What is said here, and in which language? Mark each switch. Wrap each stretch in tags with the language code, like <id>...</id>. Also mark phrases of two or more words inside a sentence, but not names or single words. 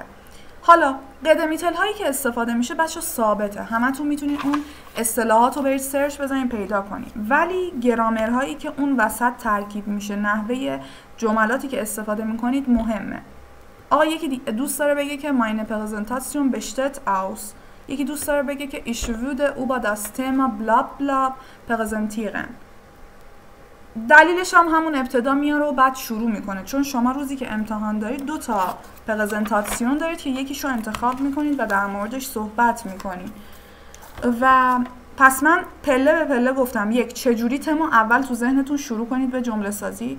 <fa>حالا قدمیتل هایی که استفاده میشه بچه ثابته، همتون میتونید اون اصطلاحات رو برید سرچ بزنید پیدا کنید، ولی گرامر هایی که اون وسط ترکیب میشه، نحوه جملاتی که استفاده میکنید مهمه. آقا یکی دوست داره بگه که</fa> <de>meine Präsentation besteht aus،</de> <fa>یکی دوست داره بگه که</fa> <de>ich würde über das Thema bla bla präsentieren.</de> <fa>دلیلش هم همون ابتدا میاره و بعد شروع میکنه، چون شما روزی که امتحان دارید 2 تا پرزنتاسیون دارید که یکیشو انتخاب میکنید و در موردش صحبت میکنید. و پس من پله به پله گفتم. یک، چجوری تمو اول تو ذهنتون شروع کنید به جمله سازی.</fa>